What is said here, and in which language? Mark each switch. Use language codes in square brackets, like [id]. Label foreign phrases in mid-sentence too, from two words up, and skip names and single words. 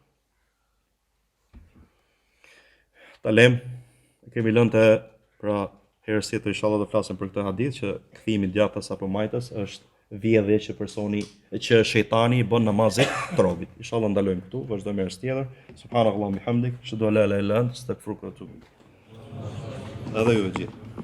[sq] Talem, kemi lënë të pra herës tjetër inshallah do flasim për këtë hadith që kthimi djathtas apo majtës është vjedhje që shejtani i bën namazit të robit. Inshallah ndalojmë këtu, vazhdojmë herës tjetër. [ar] سبحان الله وبحمدك أشهد أن لا إله إلا أنت أستغفرك وأتوب إليك. [sq] Edhe ju gjithë.